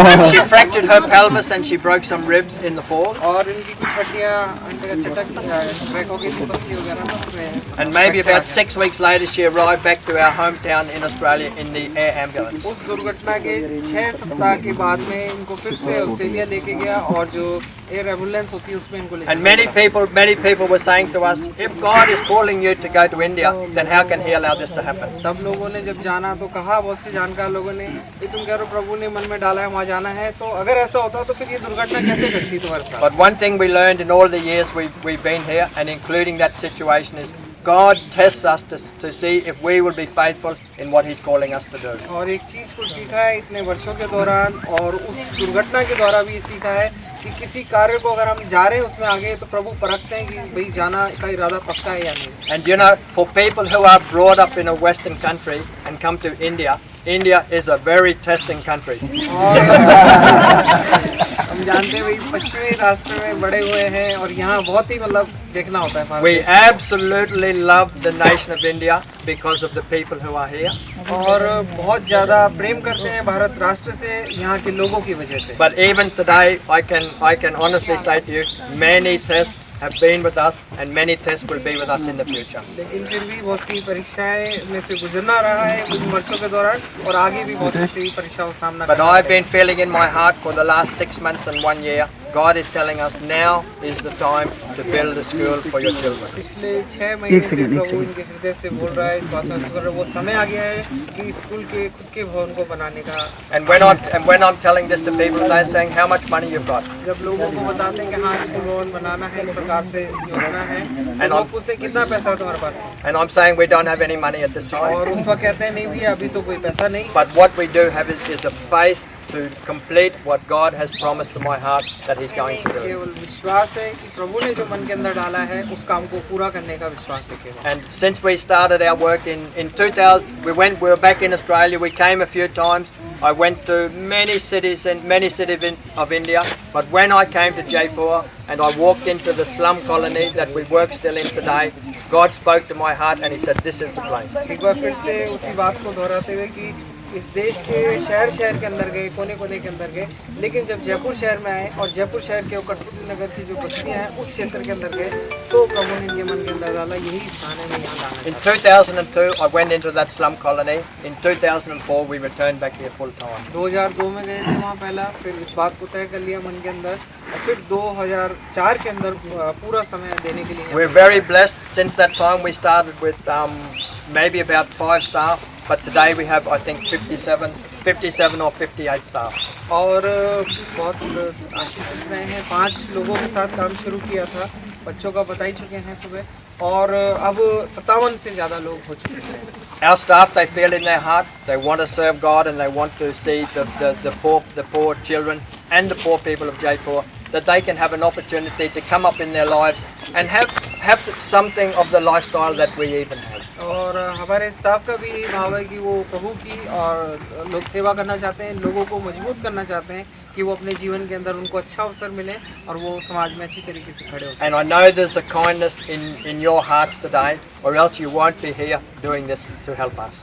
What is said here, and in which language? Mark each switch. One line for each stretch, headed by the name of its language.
English: She fractured her pelvis and she broke some ribs in the fall.
Hindi: और इनकी कुछ हड्डियाँ चटक क्रैक हो गई थी, पसली वगैरह।
English: And maybe about 6 weeks later, she arrived back to our hometown in Australia in the air ambulance.
Hindi: उस दुर्घटना के 6 सप्ताह के बाद में इनको फिर से ऑस्ट्रेलिया लेके गया और जो एयर एम्बुलेंस होती है उसमें इनको ले।
English: And many people were saying to us, if God is calling you to go to India, then how can He allow this to happen?
Hindi: तब लोगों ने जब जाना तो कहा, बहुत से जानकार लोगों ने, ये तुम कह रहे हो प्रभु ने मन में डाला है वहाँ जाना है, तो अगर ऐसा होता तो फिर ये दुर्घटना कैसे घटती तुम्हारे साथ?
English: But one thing we learned in all the years we've been here, and including that situation, is God tests us to see if we will be faithful in what He's calling us to do.
Hindi: और एक चीज को सीखा है इतने वर्षों के दौरान और उस दुर्घटना के दौरान भी सीखा है कि किसी कार्य को अगर हम जा रहे हैं उसमें आगे तो प्रभु परखते हैं कि भाई जाना का इरादा पक्का है या नहीं।
English: And you know, for people who are brought up in a Western country and come to India, India is a very testing country.
Hindi: और हम जानते हैं भाई पश्चिमी राष्ट्र में बड़े हुए हैं और यहाँ बहुत ही मतलब देखना होता है।
English: We absolutely love the nation of India because of the people who are here.
Hindi: और बहुत ज़्यादा प्रेम करते हैं भारत राष्ट्र से यहाँ के लोगों की वजह से।
English: But even today, I can honestly say to you, many tests have been with us, and many tests will be with us in the future.
Hindi: लेकिन फिर भी बहुत सी परीक्षाएं में से गुजरना रहा है इन वर्षों के दौरान और आगे भी बहुत सी परीक्षाओं का सामना
English: But
Hindi: करना
English: I've
Hindi: है।
English: been feeling in my heart for the last 6 months and 1 year, God is telling us now is the time to build a school for your children.
Hindi: पिछले 6 महीने से प्रभु इनके हृदय से बोल रहा है, इस बात में कर रहा है, वो समय आ गया है कि स्कूल के खुद के भवन को बनाने का।
English: And when I'm telling this to people, they're saying, how much money you've got?
Hindi: जब लोगों को बताते हैं कि हाँ स्कूल भवन बनाना है, इस प्रकार से योजना है, तो लोग पूछते हैं कितना पैसा है तुम्हारे पास?
English: And I'm saying we don't have any money at this time.
Hindi: और उस वक्त कहते हैं नहीं भैया अभी तो कोई पैसा नहीं।
English: But what we do have is a faith to complete what God has promised to my heart that He's going to do.
Hindi: केवल विश्वास है कि प्रभु ने जो मन के अंदर डाला है उस काम को पूरा करने का विश्वास है केवल।
English: And since we started our work in 2000, we were back in Australia. We came a few times. I went to many cities of India. But when I came to Jaipur and I walked into the slum colony that we work still in today, God spoke to my heart and He said, "This is the place."
Hindi: एक बार फिर से उसी बात को दोहराते हुए कि इस देश के शहर के अंदर गए, कोने के अंदर गए, लेकिन जब जयपुर शहर में आए और जयपुर शहर के कठपुतली नगर की जो बस्तियां हैं उस क्षेत्र के अंदर गए तो प्रभु ने इनके मन के अंदर डाला यही स्थान है, मैं यहाँ लाना
English: In
Hindi: चाहता हूँ।
English: 2002, I went into that slum colony. In 2004, we returned back here full time.
Hindi: 2002 में गए थे वहाँ पहला, फिर इस बात को तय कर लिया मन के अंदर और फिर 2004 के अंदर पूरा समय देने के लिए।
English: We're very blessed. Since that time, we started with maybe about 5 staff, but today we have, I think, 57 or 58 staff.
Hindi: और बहुत आशीषित रहे हैं, 5 लोगों के साथ काम शुरू किया था, बच्चों का बता ही चुके हैं सुबह और अब 57 से ज़्यादा लोग हो चुके हैं।
English: Our staff, they feel in their heart, they want to serve God and they want to see the poor children and the poor people of Jaipur, that they can have an opportunity to come up in their lives and have something of the lifestyle that we even have.
Hindi: और हमारे staff का भी यही भाव है कि वो प्रभु की और लोग सेवा करना चाहते हैं, लोगों को मजबूत करना चाहते हैं कि वो अपने जीवन के अंदर उनको अच्छा अवसर मिले और वो समाज में अच्छी तरीके से खड़े हो सकें।
English: And I know there's a kindness in your hearts today, or else you won't be here doing this to help us.